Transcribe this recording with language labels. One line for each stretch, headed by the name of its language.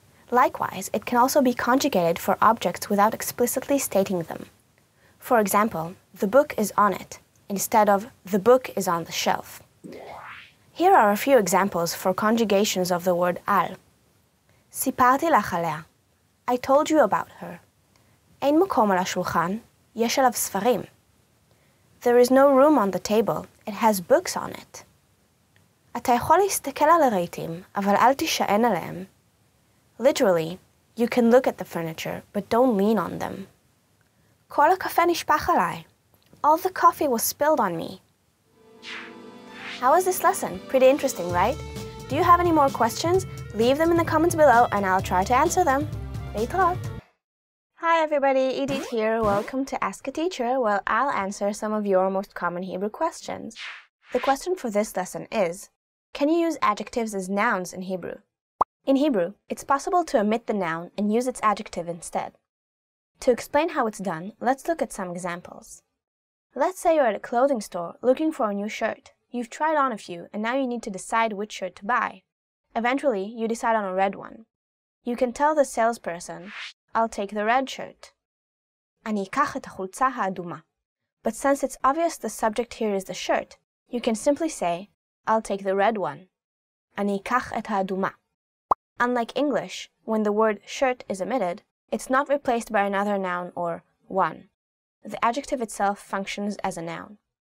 English: Likewise, it can also be conjugated for objects without explicitly stating them. For example, the book is on it, instead of the book is on the shelf. Here are a few examples for conjugations of the word al.
Hebrew: סיפרתי לך עליה.
English: I told you about her.
Hebrew: אין מקום על השולחן, יש עליו ספרים.
English: There is no room on the table, it has books on it.
Hebrew: אתה יכול להסתכל על הרהיטים, אבל אל תישען עליהם.
English: Literally, you can look at the furniture, but don't lean on them.
Hebrew: כל הקפה נשפך עליי.
English: All the coffee was spilled on me. How was this lesson? Pretty interesting, right? Do you have any more questions? Leave them in the comments below and I'll try to answer them.
Hebrew: להתראות.
English: Hi everybody, Edith here. Welcome to Ask a Teacher, where I'll answer some of your most common Hebrew questions. The question for this lesson is, can you use adjectives as nouns in Hebrew? In Hebrew, it's possible to omit the noun and use its adjective instead. To explain how it's done, let's look at some examples. Let's say you're at a clothing store looking for a new shirt. You've tried on a few and now you need to decide which shirt to buy. Eventually, you decide on a red one. You can tell the salesperson, I'll take the red shirt.
Hebrew: אני אקח את החולצה האדומה.
English: But since it's obvious the subject here is the shirt, you can simply say, I'll take the red one.
Hebrew: אני אקח את האדומה.
English: Unlike English, when the word shirt is omitted, it's not replaced by another noun or one. The adjective itself functions as a noun.